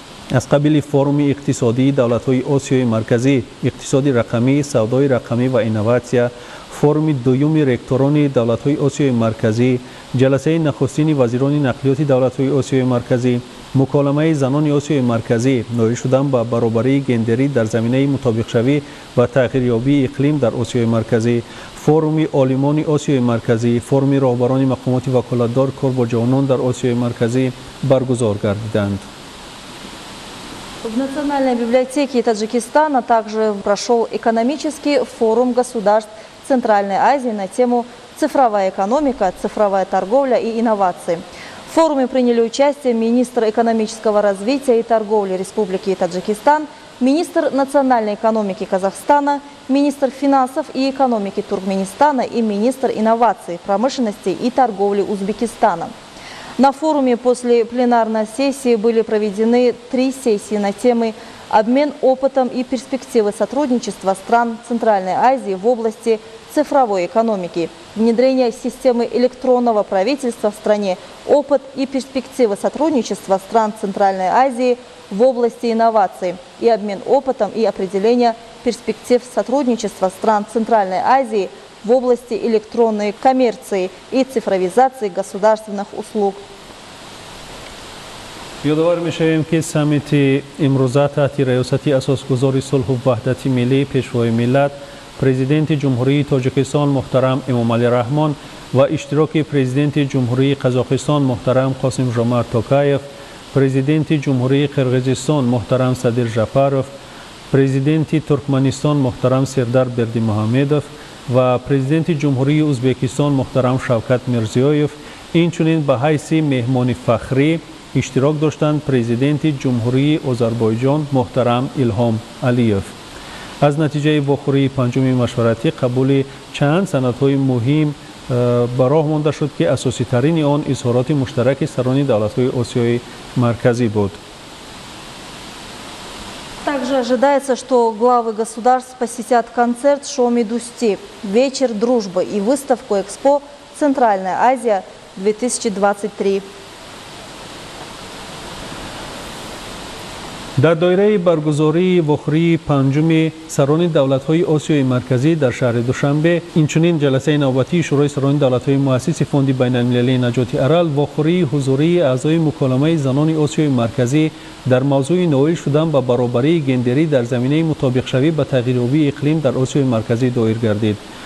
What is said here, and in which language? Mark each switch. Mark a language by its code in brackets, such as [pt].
[fa] از قبیل فروم اقتصادی دولت‌های آسیای مرکزی، اقتصاد رقمی، سودای رقمی و اینوواسیا، فروم دوم رکتوران دولت‌های آسیای مرکزی، جلسه نخستین وزیران نقلیات دولت‌های آسیای مرکزی، مکالمه زنان آسیای مرکزی، نائل شدن به برابری گندری در زمینه مطابق شوی و تغییریابی اقلیم در آسیای مرکزی، فروم عالمان آسیای مرکزی، فروم رهبران مقامات وکالتدار کار با جوانان در آسیای مرکزی برگزار گردیدند. [ru] В Национальной библиотеке Таджикистана также прошел экономический форум государств Центральной Азии на тему «Цифровая экономика, цифровая торговля и инновации». В форуме приняли участие министр экономического развития и торговли Республики Таджикистан, министр национальной экономики Казахстана, министр финансов и экономики Туркменистана и министр инноваций, промышленности и торговли Узбекистана. На форуме после пленарной сессии были проведены 3 сессии на темы «Обмен опытом и перспективы сотрудничества стран Центральной Азии в области цифровой экономики», «Внедрение системы электронного правительства в стране, опыт и перспективы сотрудничества стран Центральной Азии в области инноваций» и «Обмен опытом и определение перспектив сотрудничества стран Центральной Азии в области электронной коммерции и цифровизации государственных услуг. [fa] یادآور می‌شویم که سمیت امروزه تحت ریاست اساسگذار صلح و وحدت ملی پیشوای ملت پرزیدنت جمهوری تاجیکستان محترم امامعلی رحمان و اشتراک پرزیدنت جمهوری قزاقستان محترم قاسم جمارت توکایف، پرزیدنت جمهوری قرقیزستان محترم صدر جعفرов، پرزیدنت ترکمنستان محترم سردار بردیمحمدov و پرزیدنت جمهوری ازبکستان محترم شوکت میرزیویف اینچنین به حیث مهمان فخری اشتراک داشتند پرزیدنت جمهوری آذربایجان محترم ایلهام علیف. از نتیجه واخوری پنجم مشورتی قبول چند سندهای مهم به راه مانده شد که اساسی ترین آن اظهارات مشترک سران دولت‌های آسیای مرکزی بود. [ru] Также ожидается, что главы государств посетят концерт Шоми Дусти, вечер дружбы и выставку Экспо «Центральная Азия-2023». [fa] در دایره برگزاری وخوری پنجم سران دولت‌های آسیای مرکزی در شهر دوشنبه اینچنین جلسه نوبتی شورای سران دولت‌های مؤسس فوند بین‌المللی نجات ارل وخوری حضوری اعضای مکالمه زنان آسیای مرکزی در موضوع نویل شدن و برابری گندری در زمینه مطابق شوی به تغییریابی اقلیم در آسیای مرکزی دایر گردید.